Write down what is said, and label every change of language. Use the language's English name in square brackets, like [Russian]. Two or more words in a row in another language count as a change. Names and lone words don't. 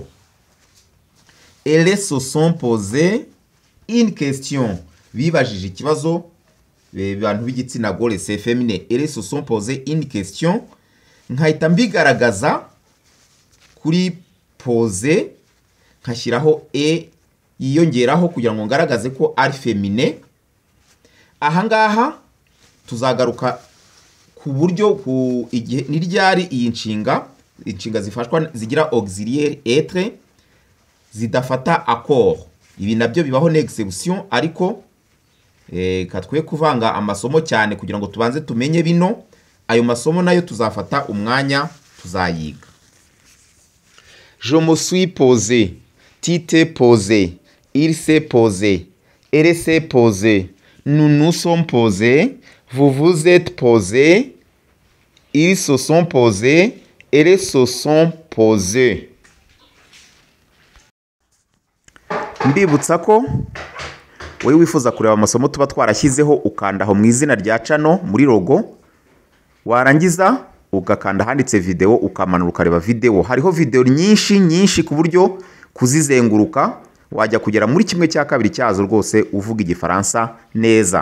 [French] Elles se sont posé une question, [Kinyarwanda] bibajije ikibazo. Abantu b'igitsina gore [French] c'est féminin. Elles se sont posé une question, [Kinyarwanda] nkahita mbigaragaza kuri pose, nkashyiraho e yiyongeraho kugira ngo ngaragaze ko ari femine. Ahangaha tuzagaruka ku buryo igihe ni ryari iyi inshinga zifashwa zigira [French] auxiliaire être [Kinyarwanda] zidafata accord. Ibi nabyo bibaho n'exception, ariko katwe kuvanga amasomo cyane kugira ngo tubanze tumenye bino. Ayo masomo nayo tuzafata umwanya tuzayiga. [French] Je me suis posé, tu t'es posé, il s'est posé, elle s'est posée, nous nous sommes posés, vous vous êtes posés, ils se sont posés, elles se sont posées. [Kinyarwanda] Mbibutsa ko wowe wifuza kureba amasomo tuba twarashyizeho ukandaho mu izina rya channel muri logo, warangiza ugakanda handitse video ukamanura ukareba video. Hariho video nyinshi ku buryo kuzizenguruka wajya kugera muri kimwe cya kabiri cyazo rwose uvuga igifaransa neza.